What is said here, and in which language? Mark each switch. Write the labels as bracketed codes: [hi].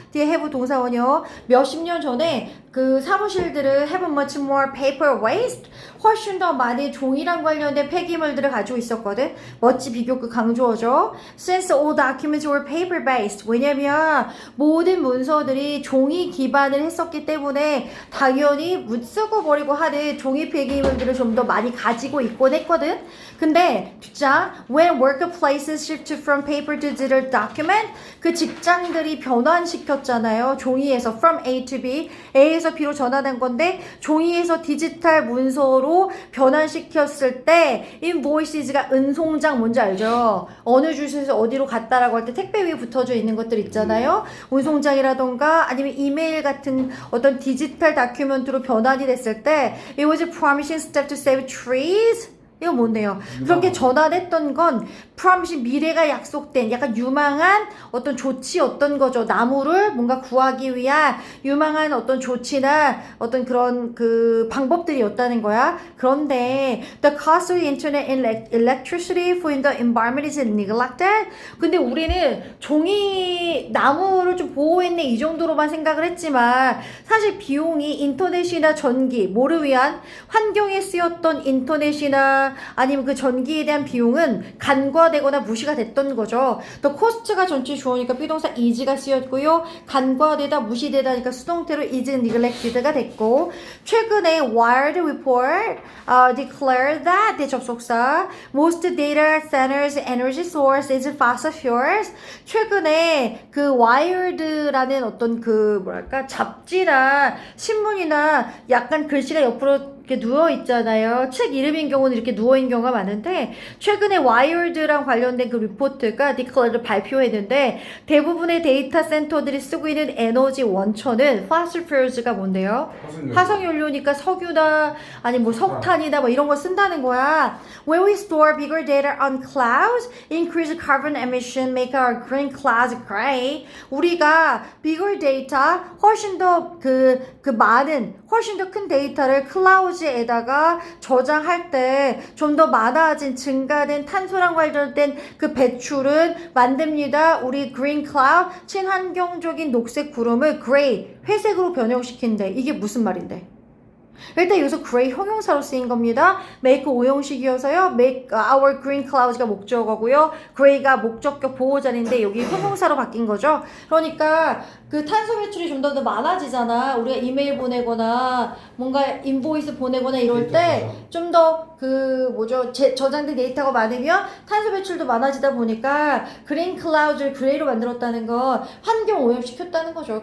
[ko] 뒤에 have 동사원이요. 몇십 년 전에 그 사무실들을 [en] have much more paper waste [ko] 훨씬 더 많은 종이랑 관련된 폐기물들을 가지고 있었거든. 멋지 비교급 강조어죠. [en] Since all documents were paper based [ko] 왜냐면 모든 문서들이 종이 기반을 했었기 때문에 당연히 쓰고 버리고 하는 종이 폐기물들을 좀 더 많이 가지고 있곤 했거든. 근데 뒷장 [en] when workplaces shifted from paper to digital document [ko] 그 직장들이 변환시켰잖아요. 종이에서 from A to B A에서 B로 전환한 건데 종이에서 디지털 문서로 변환시켰을 때 invoices가 은송장 뭔지 알죠? 어느 주소에서 어디로 갔다라고 할 때 택배 위에 붙어져 있는 것들 있잖아요. 운송장이라던가 아니면 이메일 같은 어떤 디지털 다큐멘트로 변환이 됐을 때 [en] it was a promising step to save trees [ko] 이거 뭔데요? 그렇게 전환했던 건 promise 미래가 약속된 약간 유망한 어떤 조치였던 거죠. 나무를 뭔가 구하기 위한 유망한 어떤 조치나 어떤 그런 그 방법들이었다는 거야. [en] 그런데 the cost of internet and electricity for the environment is neglected. [ko] 근데 우리는 종이 나무를 좀 보호했네 이 정도로만 생각을 했지만 사실 비용이 인터넷이나 전기 뭐를 위한 환경에 쓰였던 인터넷이나 아니면 그 전기에 대한 비용은 간과되거나 무시가 됐던 거죠. 또 코스트가 전체 주어니까 비동사 is가 쓰였고요. 간과되다 무시되다니까 수동태로 is neglected가 됐고 최근에 [en] Wired report declared that [ko] 대 접속사 [en] most data centers energy source is fossil fuels [ko] 최근에 그 Wired라는 어떤 그 뭐랄까 잡지나 신문이나 약간 글씨가 옆으로 이렇게 누워 있잖아요. 책 이름인 경우는 이렇게 누워 있는 경우가 많은데 최근에 와이어드랑 관련된 그 리포트가 디클레를 발표했는데 대부분의 데이터 센터들이 쓰고 있는 에너지 원천은 fossil fuels가 뭔데요? 화석연료니까 석유나 아니 뭐 석탄이나 뭐 이런 거 쓴다는 거야. [en] When we store bigger data on clouds, increase carbon emission, make our green clouds gray. [ko] 우리가 bigger data 훨씬 더 그 많은 훨씬 더 큰 데이터를 클라우드에다가 저장할 때 좀 더 많아진 증가된 탄소랑 관련된 그 배출은 만듭니다. 우리 green cloud 친환경적인 녹색 구름을 gray 회색으로 변형시킨대. 이게 무슨 말인데? 일단 여기서 gray 형용사로 쓰인 겁니다. make 오형식이어서요. make our green clouds가 목적어고요. gray가 목적격 보호자인데 여기 형용사로 바뀐 거죠. 그러니까 그 탄소 배출이 좀 더 많아지잖아. 우리가 이메일 보내거나 뭔가 인보이스 보내거나 이럴 때 좀 더 그 뭐죠 저장된 데이터가 많으면 탄소 배출도 많아지다 보니까 그린 클라우드를 그레이로 만들었다는 건 환경 오염시켰다는 거죠.